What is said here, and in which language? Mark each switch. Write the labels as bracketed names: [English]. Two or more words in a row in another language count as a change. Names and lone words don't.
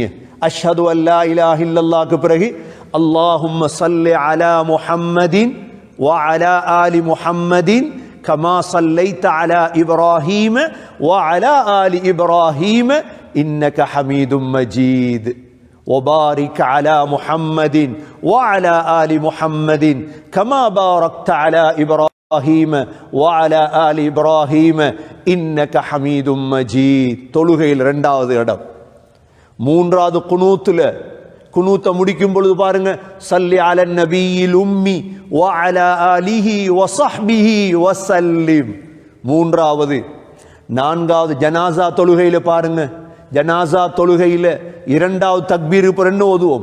[Arabic] أشهد أن لا إله إلا الله பிறகு اللهم صل على محمد وعلى آل محمد كما صليت على إبراهيم وعلى آل إبراهيم إنك حميد مجيد وبارك على محمد وعلى آل محمد كما باركت على إبراهيم وعلى آل إبراهيم إنك حميد مجيد. [Tamil] தொழுகையில் இரண்டாவது இடம். மூன்றாவது குனூத்த முடிக்கும் பொழுது பாருங்க, [Arabic] صل على النبي الأمي وعلى آله وصحبه وسلم. [Tamil] மூன்றாவது. நான்காவது ஜனாசா தொழுகையில் பாருங்க, ஜனாசா தொழுகையில் இரண்டாவது தக்பீர் என்ன ஓதுவோம்?